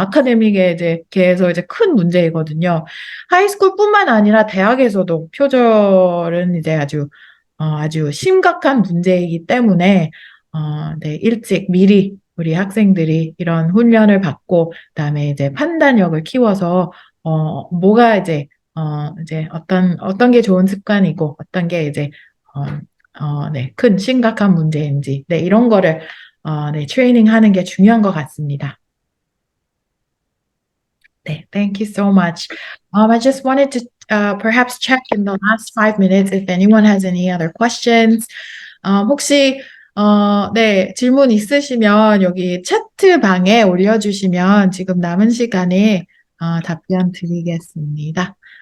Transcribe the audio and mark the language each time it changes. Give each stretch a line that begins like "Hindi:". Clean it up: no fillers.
Korean: 아카데믹에 이제 계에서 이제 큰 문제이거든요. 하이스쿨뿐만 아니라 대학에서도 표절은 이제 아주 심각한 문제이기 때문에 네, 일찍 미리 우리 학생들이 이런 훈련을 받고 그다음에 이제 판단력을 키워서 뭐가 이제 어떤 게 좋은 습관이고 어떤 게 이제 네, 큰 심각한 문제인지 네, 이런 거를 네, 트레이닝하는 게 중요한 것 같습니다.
English: 네, thank you so much. I just wanted to perhaps check in the last 5 minutes if anyone has any other questions.
Korean: 혹시 네, 질문 있으시면 여기 채트방에 올려주시면 지금 남은 시간에 답변 드리겠습니다.